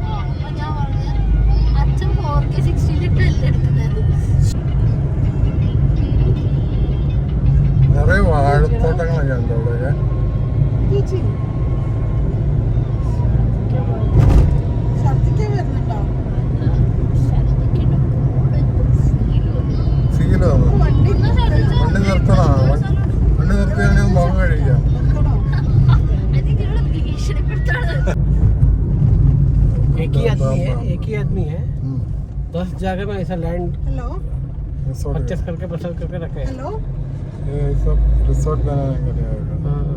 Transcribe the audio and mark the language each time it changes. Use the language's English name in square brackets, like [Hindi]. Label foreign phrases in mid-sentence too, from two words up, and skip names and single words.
[Malayalam] നിറയെ വാഴത്തോട്ടങ്ങളൊക്കെ ഉണ്ട് അവിടെ. വണ്ടി നിർത്തണോ? വണ്ടി നിർത്തിയാണെങ്കിൽ മുഖം കഴിക്കാം. [Hindi] एक ही आदमी है 10 जगह में ऐसा [English] land purchase [Hindi] करके पसंद करके रखे हैं. ये सब रिसोर्ट बनाने के लिए आएगा.